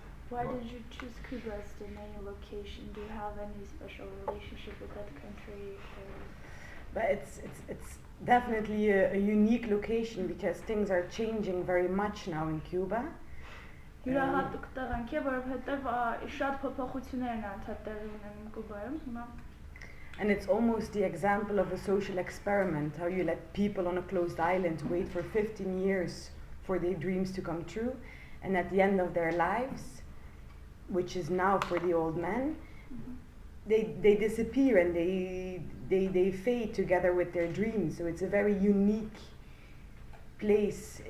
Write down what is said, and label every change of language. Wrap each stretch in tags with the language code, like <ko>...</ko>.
<en>Why did you choose Cuba as the main location? Do you have any special relationship with that country? But it's definitely a unique location because things are changing very much now in Cuba.</en> <hy>Յուրահատուկ տեղանք է, որովհետև շատ փոփոխություններ են անդադար ունենում Կուբայում հիմա։</hy> <en>And it's almost the example of a social experiment, how you let people on a closed island wait for 15 years for their dreams to come true, and at the end of their lives, which is now for the old men, they disappear and they fade together with their dreams. So it's a very unique place.</en>